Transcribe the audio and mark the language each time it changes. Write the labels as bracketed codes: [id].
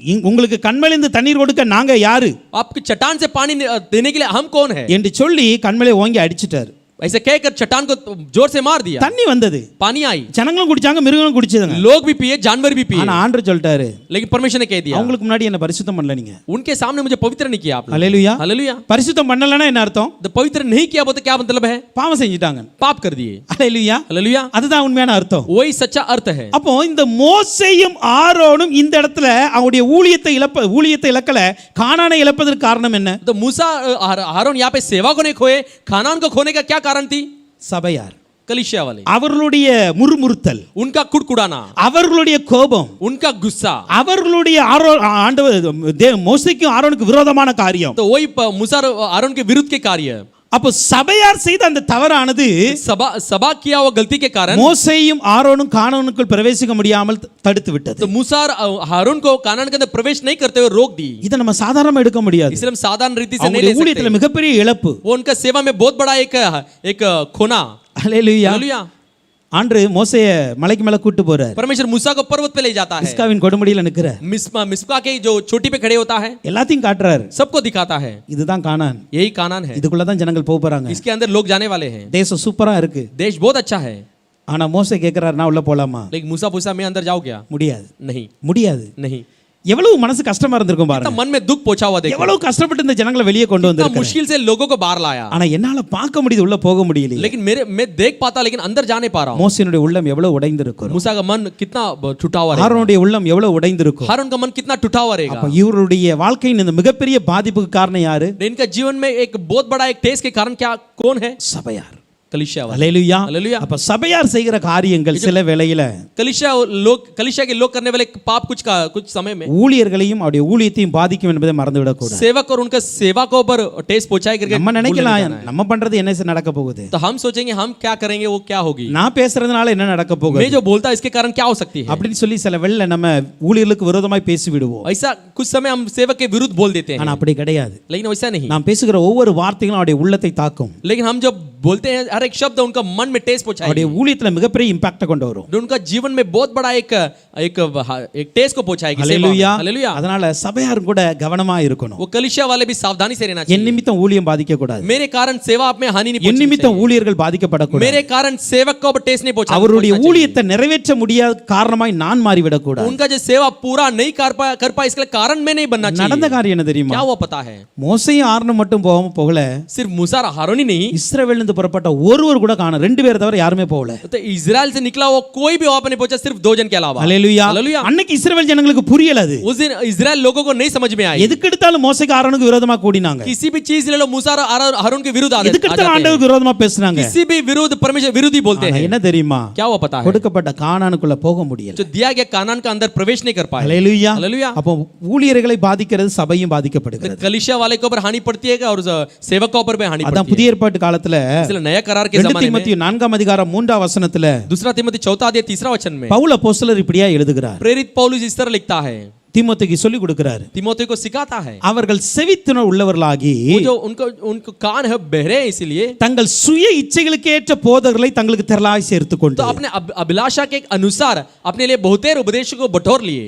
[ta] உங்களுக்கு கண்மலையிலிருந்து தண்ணீர் கொடுக்க நாங்க யாரு [hi] आपकी चट्टान से पानी देने के लिए हम कौन है? [ta] என்று சொல்லி கண்மலை ஓங்கி அடிச்சிட்டாரு. [hi] ऐसे कहकर चट्टान को जोर से मार दिया, [ta] தண்ணி வந்தது, [hi] पानी आई, [ta] ஜனங்களும் குடிச்சாங்க, மிருகங்களும் குடிச்சதுங்க. [hi] लोग भी पिए, जानवर भी पिए, [ta] ஆனா ஆண்டவர் சொல்லிட்டாரு, [hi] लेकिन परमेश्वर ने कह दिया [ta] அவங்களுக்கு मुன்னாடி என்ன பரிசுத்தம் பண்ணல நீங்க. [hi] उनके सामने मुझे पवित्र नहीं किया आपने। [ta] ஹல்லேலூயா. [hi] हालेलुया। [ta] பரிசுத்தம் பண்ணலனா என்ன அர்த்தம்? [hi] तो पवित्र नहीं किया वो तो क्या मतलब है? [ta] பாவம் செஞ்சிட்டாங்க. [hi] पाप कर दिए। [ta] ஹல்லேலூயா. [hi] हालेलुया। [ta] அதுதான் உண்மையான அர்த்தம். [hi] वही सच्चा अर्थ है। [ta] அப்போ இந்த மோசேயும் ஆரோனும் இந்த இடத்துல அவங்களுடைய ஊழியத்தை இழக்கல, கானானை இழப்பதற்கு காரணம் என்ன? [hi] तो मूसा आरोन यहाँ पे सेवा को नहीं खोए, खानान को खोने का क्या कारण थी? [ta] சபையார். [hi] कलीसिया वाले, [ta] அவர்களுடைய முறுமுறுத்தல், [hi] उनका कुड़कुड़ाना, [ta] அவர்களுடைய கோபம், [hi] उनका गुस्सा, [ta] அவர்களுடைய ஆண்டவர் மோசேக்கும் ஆரோனுக்கு விரோதமான காரியம். [hi] तो वही मूसा और आरोन के विरुद्ध के कार्य, [ta] அப்போ சபையார் செய்த அந்த தவறானது [hi] सभा किया हुआ गलती के कारण [ta] மோசேயும் ஆரோனும் கானானுக்குள் பிரவேசிக்க முடியாமல் தடுத்து விட்டது. [hi] तो मूसा और हारून को कानान के अंदर प्रवेश नहीं करते हुए रोक दी. [ta] இதை நம்ம சாதாரணமா எடுக்க முடியாது. [hi] इसलिए हम साधारण रीति से नहीं [ta] அவங்களுடைய [hi] ले [ta] ஊழியத்துல [hi] सकते. [ta] மிகப்பெரிய இழப்பு. [hi] वो उनका सेवा में बहुत बड़ा एक खोना. [ta] ஹல்லேலூயா. [hi] हालेलुया. [ta] ஆண்டு மோசேய மலைக்கு மேல கூட்டி போறார். [hi] परमेश्वर मूसा को पर्वत पे ले जाता है. [ta] மிஸ்காவின் கொடுமுடியில நிக்கறார். [hi] मिस्पा के जो चोटी पे खड़े होता है, [ta] எல்லாத்தையும் காட்டுறார். [hi] सबको दिखाता है. [ta] இதுதான் கானான். [hi] यही कानान है. [ta] இதுக்குள்ள தான் ஜனங்கள் போக போறாங்க. [hi] इसके अंदर लोग जाने वाले हैं. [ta] தேசம் சூப்பரா இருக்கு. [hi] देश बहुत अच्छा है. [ta] ஆனா மோசே கேக்குறார், நான் உள்ள போலாமா? [hi] लेकिन मूसा पूछा मैं अंदर जाऊं क्या? [ta] முடியாது. [hi] नहीं, [ta] முடியாது. [hi] नहीं. [ta] எவ்வளவு மனசு கஷ்டமா இருந்திருக்கும் பாருங்க. [hi] मन में दुख पहुंचा हुआ देखो. [ta] எவ்வளவு கஷ்டப்பட்டு இந்த ஜனங்களை வெளியே கொண்டு வந்திருக்காங்க. [hi] मुश्किल से लोगों को बाहर लाया. [ta] ஆனா என்னால பார்க்க முடியுது, உள்ள போக முடியல. [hi] लेकिन मैं देख पाता, लेकिन अंदर जा नहीं पा रहा हूं. [ta] மோசேனுடைய உள்ளம் எவ்வளவு உடைந்திருக்கும். [hi] मूसा का मन कितना टूटा हुआ रहेगा. [ta] ஆரோனுடைய உள்ளம் எவ்வளவு உடைந்திருக்கும். [hi] हारून का मन कितना टूटा हुआ रहेगा. [ta] அப்ப இவருடைய வாழ்க்கையின் இந்த மிகப்பெரிய பாதிப்புக்கு காரணம் யாரு? [hi] इनका जीवन में एक बहुत बड़ा एक टेस्ट के कारण क्या कौन है? [ta] சபையார். [hi] कलीसिया वाले. [ta] ஹல்லேலூயா. [hi] हालेलुया. [ta] அப்ப சபையார் செய்கிற காரியங்கள் சில வேளையில [hi] कलीसिया के लोग करने वाले पाप कुछ समय में [ta] ஊழியர்களையும் அவருடைய ஊழியத்தையும் பாதிக்கும் என்பதை மறந்து விடக் கூடாது. [hi] सेवक और उनका सेवा को ऊपर टेस्ट पहुंचाए करके [ta] நம்ம நினைக்கலாம் நம்ம பண்றது என்ன நடக்க போகுது. [hi] तो हम सोचेंगे हम क्या करेंगे, वो क्या होगी. [ta] நான் பேசுறதுனால என்ன நடக்க போகுது. [hi] मैं जो बोलता इसके कारण क्या हो सकती है [ta] அப்படின்னு சொல்லி சில வேளை நம்ம ஊழியர்களுக்கு விரோதமாய் பேசி விடுவோம். [hi] ऐसा कुछ समय हम सेवक के विरुद्ध बोल देते हैं. [ta] ஆனா அப்படி கிடையாது. [hi] लेकिन वैसा नहीं. [ta] நாம் பேசுகிற ஒவ்வொரு வார்த்தைகளும் அவருடைய உள்ளத்தை தாக்கும். [hi] लेकिन हम जब बोलते हैं हर एक शब्द उनका मन में टेस्ट पहुंचाएगा. [ta] அவருடைய ஊழியத்துல மிகப்பெரிய இம்பாக்ட் கொண்டு வரும். [hi] उनका जीवन में बहुत बड़ा एक टेस्ट को पहुंचाएगी. [ta] ஹல்லேலூயா. [hi] हालेलुया. [ta] அதனால சபையாரும் கூட கவனமா இருக்கணும். [hi] वो कलीसिया वाले भी सावधानी से रहना [ta] என் [hi] चाहिए. [ta] நிமித்தம் ஊழியம் பாதிக்க கூடாது. [hi] मेरे कारण सेवा आप में हानि नहीं [ta] என் [hi] पहुंचनी [ta] நிமித்தம் [hi] चाहिए. [ta] ஊழியர்கள் பாதிக்கப்படக்கூடாது. [hi] मेरे कारण सेवक को टेस्ट नहीं पहुंचा. [ta] அவருடைய ஊழியத்தை நிறைவேற்ற முடியாத காரணமாய் நான் மாறிவிடக் கூடாது. [hi] उनका जो सेवा पूरा नहीं कर पाए इसके कारण में नहीं बनना [ta] நடந்த [hi] चाहिए. [ta] காரியம் என்ன தெரியுமா? [hi] क्या हुआ पता है? [ta] மோசேயும் ஆரோனும் மட்டும் போகல, [hi] सिर्फ मूसा और हारून ही नहीं, [ta] இஸ்ரவேல்ல இருந்து புறப்பட்ட ஒருவர் கூட காணோம். ரெண்டு பேர் தவிர யாருமே போகல. [hi] तो इजराइल से निकला वो कोई भी वहां पर नहीं पहुंचा, सिर्फ 2 जन के अलावा. [ta] ஹல்லேலூயா. [hi] हालेलुया. [ta] அன்னைக்கு இஸ்ரவேல் ஜனங்களுக்கு புரியல அது. [hi] उस दिन इजराइल लोगों को नहीं समझ में आई. [ta] எதுக்கு எடுத்தாலும் மோசேக்கு ஆரோனுக்கு விரோதமா கூடினாங்க. [hi] किसी भी चीज ले लो मूसा और हारून के विरुद्ध [ta] எதுக்கு எடுத்தாலும் ஆண்டவருக்கு விரோதமா பேசுனாங்க. [hi] किसी भी विरुद्ध परमेश्वर विरोधी बोलते हैं. [ta] என்ன தெரியுமா? [hi] क्या हुआ पता है? [ta] கொடுக்கப்பட்ட கானானுக்குள்ள போக முடியல. [hi] जो दिया गया कानान का अंदर प्रवेश नहीं कर पाए. [ta] ஹல்லேலூயா. [hi] हालेलूया. [ta] அப்போ ஊழியர்களை பாதிக்கிறது சபையும் பாதிக்கப்படுகிறது. [hi] कलीसिया वाले के ऊपर हानि पड़ती है और सेवक के ऊपर भी हानि [ta] அதான் [hi] पड़ती है. [ta] புதிய ஏற்பாட்டு காலத்துல [hi] इसलिए नया करार के [ta] 2 [hi] जमाने में [ta] தீமோத்தேயு 4ஆம் அதிகாரம் 3ஆம் வசனத்துல [hi] दूसरा तिमोथी 4 अध्याय 3 वचन में [ta] பவுல் அப்போஸ்தலர் இப்படியா எழுதுகிறார். [hi] प्रेरित पौलुस इस तरह लिखता है, [ta] தீமோத்தேயுக்கு சொல்லி கொடுக்கிறார். [hi] तिमोथी को सिखाता है. [ta] அவர்கள் செவித்துணர் உள்ளவர்களாகி [hi] वो जो उनको कान है बहरे हैं, इसलिए [ta] தங்கள் சுய இச்சைகளுக்கு ஏற்ற போதகர்களை தங்களுக்கு திரளாய் சேர்த்துக்கொண்டு [hi] तो अपने अभिलाषा के अनुसार अपने लिए बहुतेर उपदेशों को बटोर लिए.